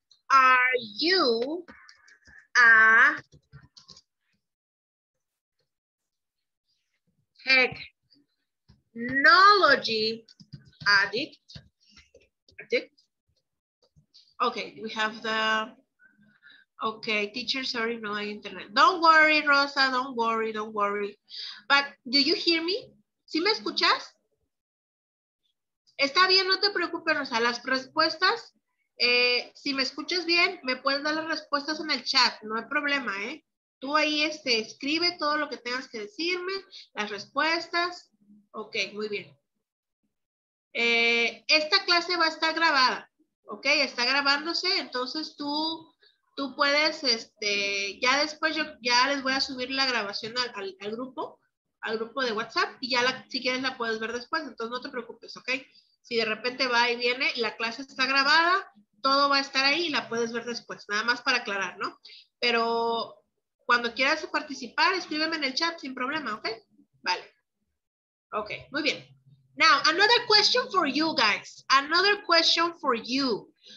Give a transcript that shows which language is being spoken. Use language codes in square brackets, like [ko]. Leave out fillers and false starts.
[en] Are you a technology addict? Okay, we have the... Okay, teacher, sorry, [es] no hay internet. [en] Don't worry, Rosa, don't worry, don't worry. But, do you hear me? [es] ¿Sí me escuchas? Está bien, no te preocupes, Rosa. Las respuestas, si me escuchas bien, me puedes dar las respuestas en el chat. No hay problema, ¿eh? Tú ahí escribe todo lo que tengas que decirme, las respuestas. Ok, muy bien. Esta clase va a estar grabada. Ok, está grabándose, entonces tú puedes, ya después ya les voy a subir la grabación al grupo de WhatsApp y ya si quieres la puedes ver después, entonces no te preocupes, ¿ok? Si de repente va y viene, la clase está grabada, todo va a estar ahí y la puedes ver después, nada más para aclarar, ¿no? Pero cuando quieras participar, escríbeme en el chat sin problema, ¿ok? Vale. Ok, muy bien. [en] Now, another question for you guys. Another question for you.